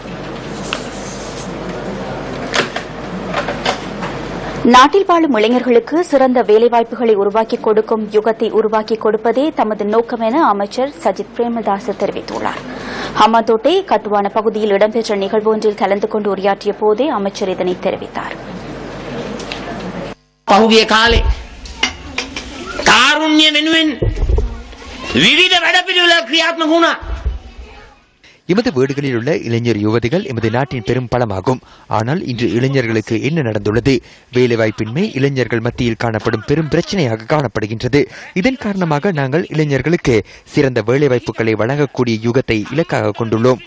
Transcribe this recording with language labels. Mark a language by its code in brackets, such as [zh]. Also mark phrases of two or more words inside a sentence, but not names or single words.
[ta] நாட்டில் வாழும் இளைஞர்களுக்கு சிறந்த வேலைவாய்ப்புகளை உருவாக்கிக் கொடுக்கும் யுகத்தை உருவாக்கிக் கொடுப்பதே தமது நோக்கம் என அமைச்சர் சஜித் பிரேமதாச தெரிவித்துள்ளார். ஹம்மாந்தோட்டை கட்டுவான பகுதியில் இடம்பெற்ற நிகழ்வு ஒன்றில் கலந்து கொண்டு உரையாற்றிய போதே அமைச்சர் இதனை தெரிவித்தார். [si] පහුගිය කාලේ කාරුණ්‍ය වෙනුවෙන් විවිධ වැඩපිළිවෙළ ක්‍රියාත්මක වුණා. [ta] எமது வீடுகளில் உள்ள இளைஞர் யுவதிகள் எமது நாட்டின் பெரும் பலமாகும். ஆனால் இன்று இளைஞர்களுக்கு என்ன நடந்துள்ளது? வேலைவாய்ப்பின்மை இளைஞர்கள் மத்தியில் காணப்படும் பெரும் பிரச்சனையாக காணப்படுகின்றது. இதன் காரணமாக நாங்கள் இளைஞர்களுக்கு சிறந்த வேலைவாய்ப்புகளை வழங்கக்கூடிய யுகத்தை இலக்காக கொண்டுள்ளோம்.